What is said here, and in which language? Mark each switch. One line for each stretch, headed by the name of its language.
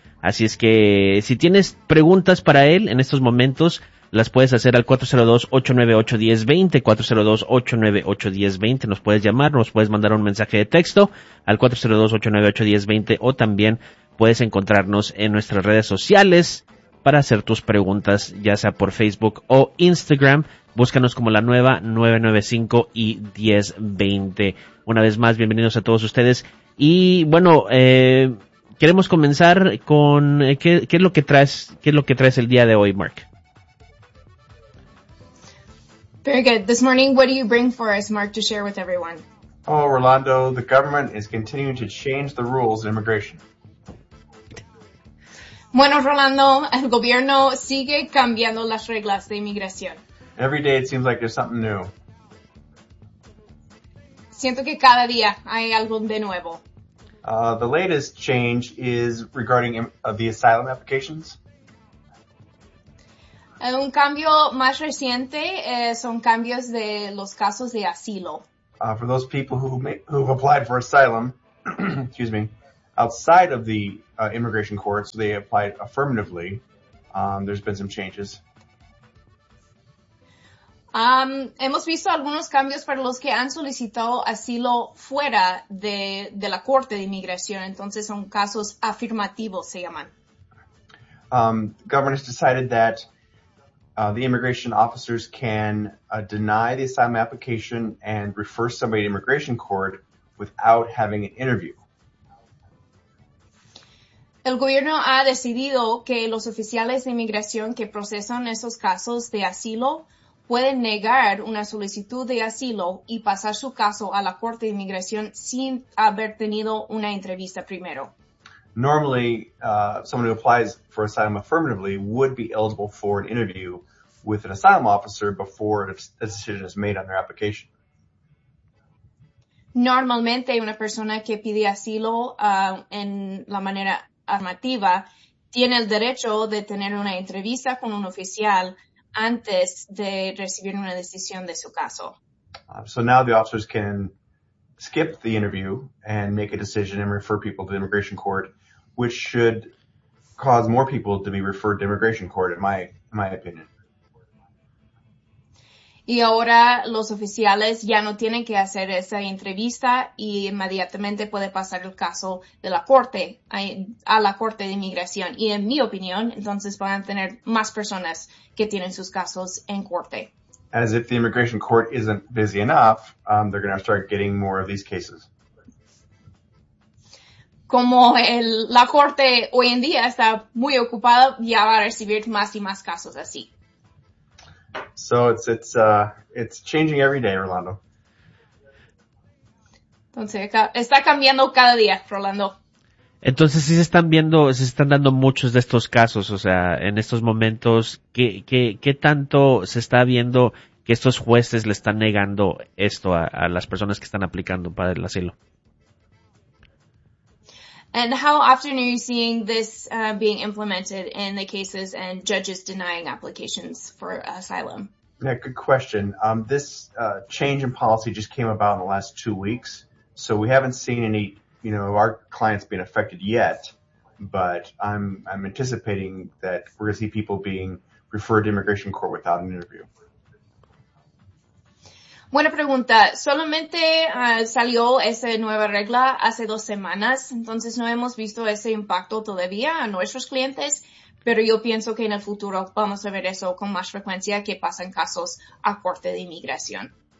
Spanish: Así es que si tienes preguntas para él en estos momentos, las puedes hacer al 402-898-1020, 402-898-1020. Nos puedes llamar, nos puedes mandar un mensaje de texto al 402-898-1020 o también puedes encontrarnos en nuestras redes sociales para hacer tus preguntas, ya sea por Facebook o Instagram. Búscanos como La Nueva 995 y 1020. Una vez más, bienvenidos a todos ustedes. Y bueno, queremos comenzar con ¿qué es lo que traes el día de hoy, Mark?
English: Very good. This morning, what do you bring for us, Mark, to share with everyone? Oh, Rolando, the government is continuing to change the rules in immigration.
Spanish: Bueno, Rolando, el gobierno sigue cambiando las reglas de inmigración.
English: Every day it seems like there's something new.
Spanish: Siento que cada día hay algo de nuevo.
English: The latest change is regarding the asylum applications.
Spanish: Un cambio más reciente son cambios de los casos de asilo.
English: For those people who've applied for asylum, excuse me, outside of the immigration courts, they applied affirmatively. There's been some changes.
Spanish: Hemos visto algunos cambios para los que han solicitado asilo fuera de la corte de inmigración. Entonces son casos afirmativos, se llaman.
English: Governors decided that the immigration officers can deny the asylum application and refer somebody to immigration court without having an interview.
Spanish: El gobierno ha decidido que los oficiales de inmigración que procesan esos casos de asilo pueden negar una solicitud de asilo y pasar su caso a la corte de inmigración sin haber tenido una entrevista primero.
English: Normally, someone who applies for asylum affirmatively would be eligible for an interview with an asylum officer before a decision is made on their application.
Spanish: Normalmente, una persona que pide asilo en la manera afirmativa tiene el derecho de tener una entrevista con un oficial antes de recibir una decisión de su caso.
English: So now the officers can skip the interview and make a decision and refer people to the immigration court, which should cause more people to be referred to immigration court, in my opinion.
Spanish: Y ahora los oficiales ya no tienen que hacer esa entrevista y inmediatamente puede pasar el caso de la corte a la corte de inmigración. Y en mi opinión, entonces van a tener más personas que tienen sus casos en corte.
English: As if the immigration court isn't busy enough, they're going to start getting more of these cases.
Spanish: Como la corte hoy en día está muy ocupada, ya va a recibir más y más casos así.
English: So it's changing every day, Rolando.
Spanish: Entonces está cambiando cada día, Rolando. Entonces sí se están dando muchos de estos casos, o sea, en estos momentos, ¿qué tanto se está viendo que estos jueces le están negando esto a las personas que están aplicando para el asilo?
English: And how often are you seeing this being implemented in the cases and judges denying applications for asylum? Yeah, good question. This change in policy just came about in the last 2 weeks. So we haven't seen any, you know, of our clients being affected yet. But I'm anticipating that we're going to see people being referred to immigration court without an interview.
Spanish: Buena pregunta. Solamente salió esa nueva regla hace 2 semanas, entonces no hemos visto ese impacto todavía a nuestros clientes, pero yo pienso que en el futuro vamos a ver eso con más frecuencia, que pasan casos a corte de inmigración.